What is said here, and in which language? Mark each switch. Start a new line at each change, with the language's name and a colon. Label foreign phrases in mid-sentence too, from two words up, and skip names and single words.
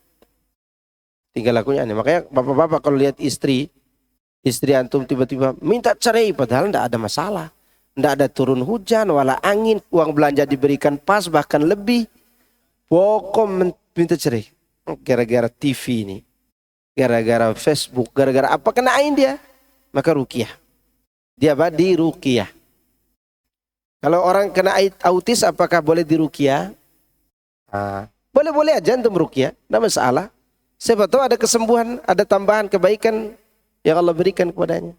Indonesian: Makanya bapak-bapak kalau lihat istri antum tiba-tiba minta cerai padahal tidak ada masalah. Tidak ada turun hujan, wala angin, uang belanja diberikan pas bahkan lebih. Pokok minta cerai. Gara-gara TV ini, gara-gara Facebook, gara-gara apa kena ain dia, maka ruqyah. Dia di ruqyah. Kalau orang kena autis, apakah boleh di ruqyah? Boleh-boleh aja untuk ruqyah, tidak masalah. Siapa tahu ada kesembuhan, ada tambahan kebaikan yang Allah berikan kepadanya.